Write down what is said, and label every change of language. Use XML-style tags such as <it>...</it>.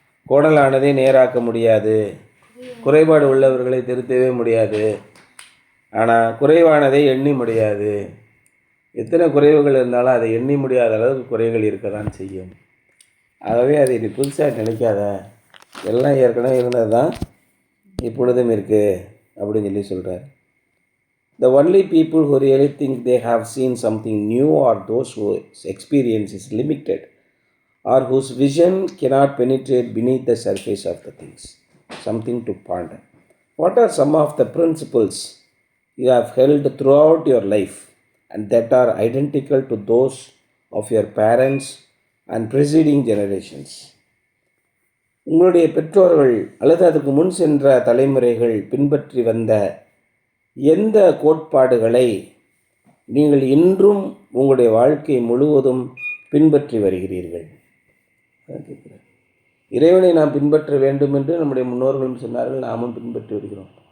<ta>கோணலானதை நேராக்க முடியாது, குறைபாடு உள்ளவர்களை திருத்தவே முடியாது, ஆனால் குறைவானதை எண்ணி முடியாது. எத்தனை குறைவுகள் இருந்தாலும் அதை எண்ணி முடியாத அளவுக்கு குறைகள் இருக்க தான் செய்யும். ஆகவே அதை நீ புதுசாக நினைக்காத, எல்லாம் ஏற்கனவே இருந்தது தான் இப்பொழுதும் இருக்குது அப்படின்னு சொல்லி சொல்கிறார்.</ta> <en>The only people who really think they have seen something new are those whose experience is limited or whose vision cannot penetrate beneath the surface of the things. Something to ponder. What are some of the principles you have held throughout your life and that are identical to those of your parents and preceding generations?</en> <ta>உங்களுடைய பெற்றோர்கள் அல்லது அதுக்கு முன் சென்ற தலைமுறைகள் பின்பற்றி வந்த எந்த கோட்பாடுகளை நீங்கள் இன்றும் உங்களுடைய வாழ்க்கை முழுவதும் பின்பற்றி வருகிறீர்கள்? இறைவனை நாம் பின்பற்ற வேண்டும் என்று நம்முடைய முன்னோர்களும் சொன்னார்கள், நாமும் பின்பற்றி வருகிறோம்.</ta>